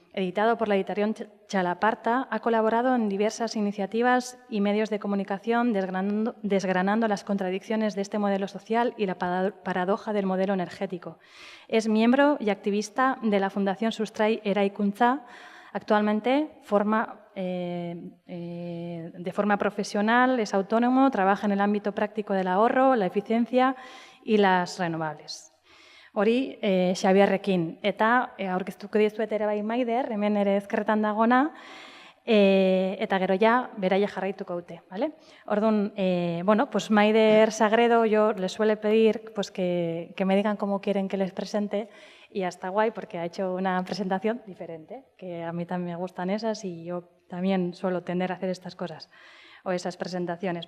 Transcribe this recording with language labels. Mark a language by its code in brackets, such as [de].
[es] Editado por la editorial Chalaparta, ha colaborado en diversas iniciativas y medios de comunicación desgranando las contradicciones de este modelo social y la paradoja del modelo energético. Es miembro y activista de la Fundación Sustrai Eraikuntza. Actualmente de forma profesional, es autónomo, trabaja en el ámbito práctico del ahorro, la eficiencia y las renovables. [eu] Hori, Xabierrekin, eta aurkeztuko dizuet ere bai Maider, hemen ere ezkerretan dagona, eta gero ja, beraia jarraituko dute, ¿vale? [es] Orduan, Maider Sagredo, yo les suele pedir que me digan cómo quieren que les presente, y está guay porque ha hecho una presentación diferente, que a mí también me gustan esas y yo también suelo tender a hacer estas cosas, o esas presentaciones.